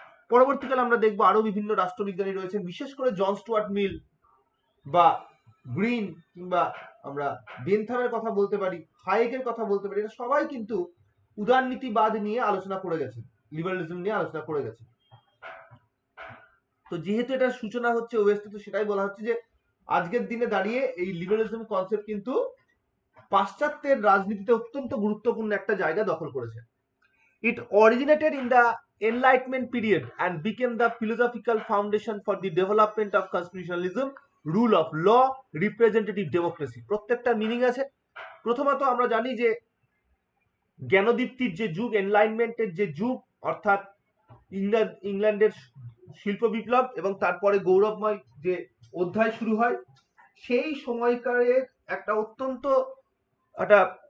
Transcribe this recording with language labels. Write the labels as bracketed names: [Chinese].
[Bangla] পরবর্তীকালে আমরা দেখবো আরো বিভিন্ন রাষ্ট্রবিজ্ঞানী রয়েছেন, বিশেষ করে জন স্টুয়ার্ট মিল বা গ্রিন কিংবা আমরা বেনথামের কথা বলতে পারি, হায়েকের কথা বলতে পারি, এরা সবাই কিন্তু উদারনীতিবাদ নিয়ে আলোচনা করে গেছে, লিবারালিজম নিয়ে আলোচনা করে গেছে। তো যেহেতু এটা সূচনা হচ্ছে ওয়েস্টে, তো সেটাই বলা হচ্ছে যে আজকের দিনে দাঁড়িয়ে এই লিবারালিজম কনসেপ্ট কিন্তু পাশ্চাত্যের রাজনীতিতে অত্যন্ত গুরুত্বপূর্ণ একটা জায়গা দখল করেছে। [English] It originated in the Enlightenment period and became the philosophical foundation for the development of constitutionalism, rule of law, representative democracy. [Bangla] প্রত্যেকটা মিনিং আছে। প্রথমত আমরা জানি যে জ্ঞানদীপ্তির যে যুগ, এনলাইনমেন্টের যে যুগ, অর্থাৎ ইংল্যান্ডের শিল্প বিপ্লব এবং তারপরে গৌরবময় যে অধ্যায় শুরু হয়, সেই সময়কারের একটা অত্যন্ত একটা